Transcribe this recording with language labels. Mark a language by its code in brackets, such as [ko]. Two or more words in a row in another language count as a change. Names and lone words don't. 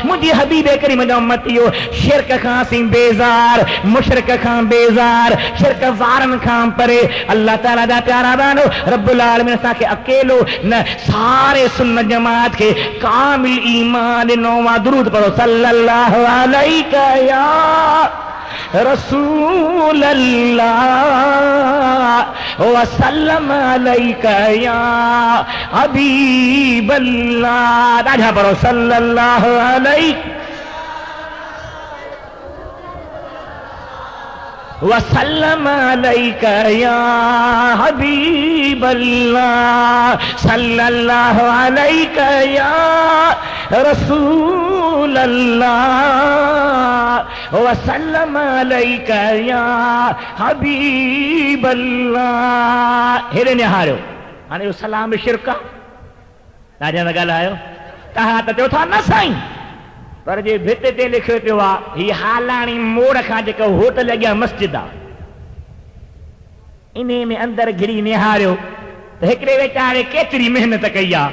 [sd] मुंहिंजी हबीब करीम जा उम्मतियो, शिरक खां असीं बेज़ार, मुशरिक खां बेज़ार, शिरक वारनि खां परे। अल्लाह ताला जा प्यारा बानो [ar] رب العالمين [sd] असांखे अकेलो न, सारे सुन्नत जमात खे कामिल ईमान ॾिनो आहे। दुरूद पढ़ो [ar] صلى الله عليه يا رسول الله وسلم عليك يا حبيب الله. [sd] ॾाढा पढ़ो [ar] صلى الله عليه وسلم عليك يا حبيب الله، صلى الله عليك يا رسول الله وسلم عليك يا حبيب الله. [sd] हेॾे निहारियो, हाणे इहो सलाम शिरक आहे। ॾाढा न ॻाल्हायो, तव्हां त चओ था न साईं, पर जे भित ते लिखियो पियो आहे हीअ हालाणी मोड़ खां जेको होटल अॻियां मस्जिद आहे, इन में अंदरि घिरी निहारियो त हिकिड़े वीचारे केतिरी महिनत कई आहे।